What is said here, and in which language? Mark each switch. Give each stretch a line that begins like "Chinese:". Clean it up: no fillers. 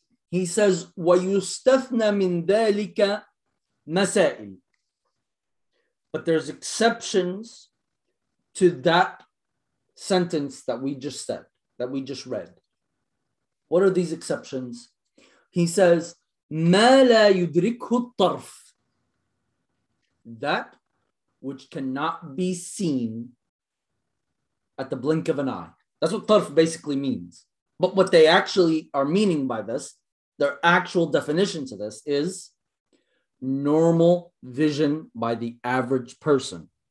English: He says
Arabic: ويستثنى من ذلك مسائل.
English: But there's exceptions to that sentence that we just said, that we just read. What are these exceptions? He says
Arabic: ما لا يدركه الطرف.
English: That which cannot be seen at the blink of an eye. That's what tarf basically means. But what they actually are meaning by this, their actual definition to this is normal vision by the average person.